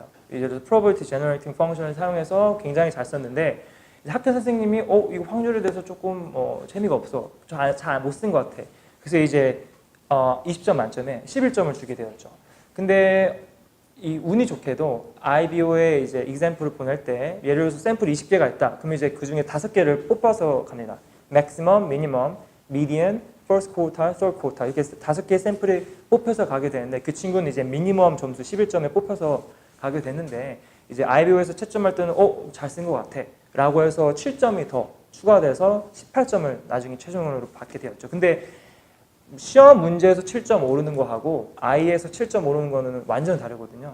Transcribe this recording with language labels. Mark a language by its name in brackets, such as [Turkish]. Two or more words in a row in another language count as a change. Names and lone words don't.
[Korean] 예를 들어서 [English] probability generating function [Korean] 을 사용해서 굉장히 잘 썼는데 학교 선생님이 이거 확률에 대해서 조금 재미가 없어. 잘 못 쓴 것 같아. 그래서 이제 20점 만점에 11점을 주게 되었죠. 근데 이 운이 좋게도 IBO에 이제 example을 보낼 때 예를 들어서 샘플이 20개가 있다. 그러면 이제 그 중에 5개를 뽑아서 갑니다. [English] maximum, minimum, median, first quartile, third quartile [Korean] 이렇게 5개의 샘플이 뽑혀서 가게 되는데 그 친구는 이제 미니멈 점수 11점에 뽑혀서 가게 됐는데 이제 IBO에서 채점할 때는 잘 쓴 것 같아 라고 해서 7점이 더 추가돼서 18점을 나중에 최종으로 받게 되었죠. 근데 시험 문제에서 7점 오르는 거하고 I에서 7점 오르는 거는 완전 다르거든요.